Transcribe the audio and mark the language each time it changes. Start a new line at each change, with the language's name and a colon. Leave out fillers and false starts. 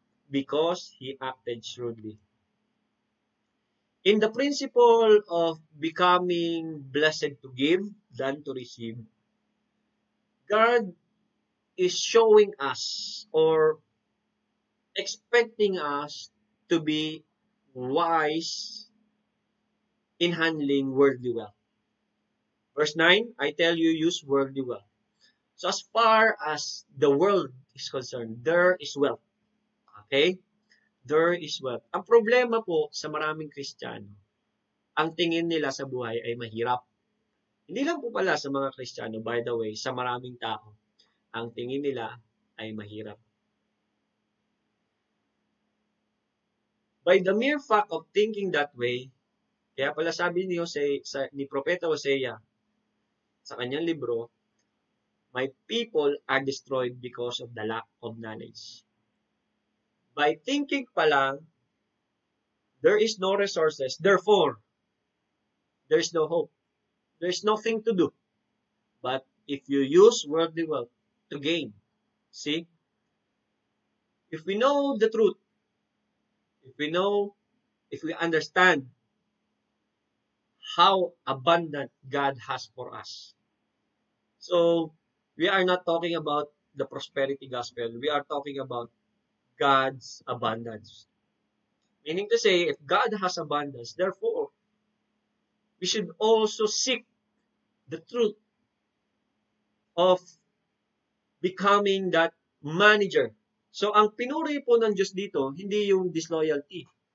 English: Because he acted shrewdly. In the principle of becoming blessed to give than to receive, God is showing us or expecting us to be wise in handling worldly wealth. Verse 9, I tell you, use worldly wealth. So as far as the world is concerned, there is wealth. Okay? There is wealth.
Filipino: Ang problema po sa maraming Kristiyano, ang tingin nila sa buhay ay mahirap. Hindi lang po pala sa mga Kristiyano,
English: by the way,
Filipino: sa maraming tao, ang tingin nila ay mahirap.
English: By the mere fact of thinking that way,
Filipino: kaya pala sabi ni Propeta Hosea sa kanyang libro,
English: my people are destroyed because of the lack of knowledge. By thinking
Filipino: pa lang,
English: there is no resources, therefore, there is no hope. There is nothing to do. But if you use worldly wealth to gain, see, if we know the truth, if we understand how abundant God has for us. So, we are not talking about the prosperity gospel. We are talking about God's abundance. Meaning to say, if God has abundance, therefore, we should also seek the truth of becoming that manager.
Filipino: So, ang pinuri po ng Diyos dito, hindi yung disloyalty.